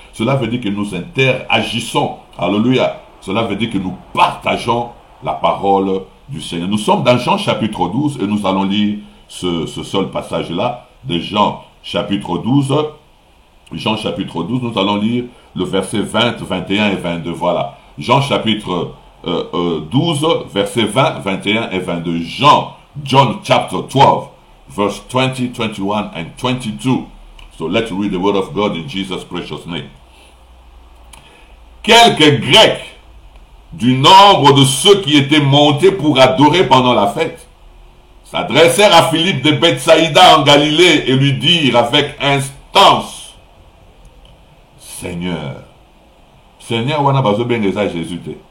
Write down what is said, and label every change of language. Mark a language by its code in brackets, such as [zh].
[fr] Cela veut dire que nous interagissons. Alléluia. Cela veut dire que nous partageons la parole du Seigneur. Nous sommes dans Jean chapitre 12 et nous allons lire ce seul passage-là de Jean chapitre 12. Jean chapitre 12, nous allons lire le verset 20, 21 et 22. Voilà. Jean chapitre 12, verset 20, 21 et 22. [en] John chapter 12, verse 20, 21 and 22. So let's read the word of God in Jesus' precious name. [fr] Quelques Grecs du nombre de ceux qui étaient montés pour adorer pendant la fête s'adressèrent à Philippe de Bethsaïda en Galilée et lui dirent avec instance, Seigneur, Seigneur, [ln] wana bazo bengeza Jésus te.